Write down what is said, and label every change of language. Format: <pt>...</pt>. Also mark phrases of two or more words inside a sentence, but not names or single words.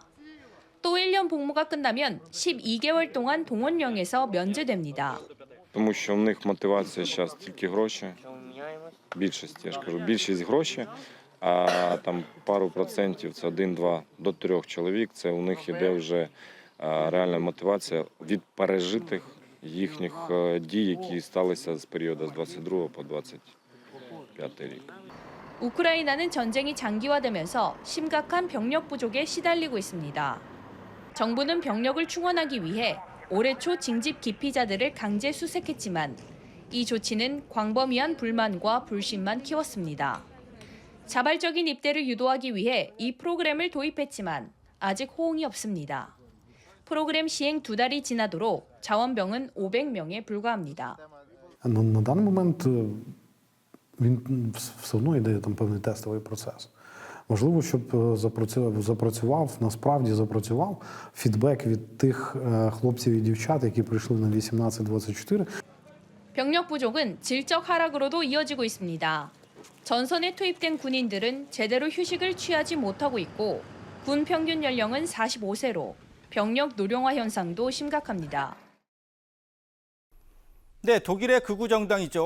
<ko>또 1년 복무가 끝나면 12개월 동안 동원령에서 면제됩니다.</ko> <uk>Тому що в них мотивація зараз тільки гроші, більшість, я ж кажу, більшість гроші, а там пару процентів, це 1-2 до 3 чоловік, це у них іде вже реальна мотивація від пережитих їхніх дій, які сталися з періоду з 22 по 25 рік.</uk> <ko>우크라이나는 전쟁이 장기화되면서 심각한 병력 부족에 시달리고 있습니다. 정부는 병력을 충원하기 위해 올해 초 징집 기피자들을 강제 수색했지만 이 조치는 광범위한 불만과 불신만 키웠습니다. 자발적인 입대를 유도하기 위해 이 프로그램을 도입했지만 아직 호응이 없습니다. 프로그램 시행 2달이 지나도록 자원병은 500명에 불과합니다.</ko> <uk>На даний момент він все одно йде там певний тестовий процес. Важливо, щоб насправді запрацював фідбек від тих хлопців і дівчат, які прийшли на 18-24.</uk> <ko>병력 부족은 질적 하락으로도 이어지고 있습니다. 전선에 투입된 군인들은 제대로 휴식을 취하지 못하고 있고 군 평균 연령은 45세로 병력 노령화 현상도 심각합니다. 네, 독일의 극우 정당이죠.</ko>